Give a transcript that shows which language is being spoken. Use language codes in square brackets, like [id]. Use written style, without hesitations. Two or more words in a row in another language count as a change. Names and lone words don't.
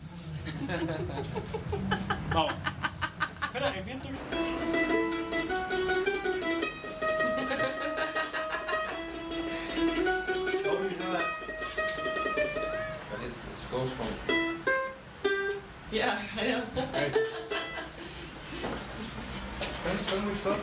[es] Ja. Espera, el viento. [en] It goes from... Yeah, I know. Can we stop?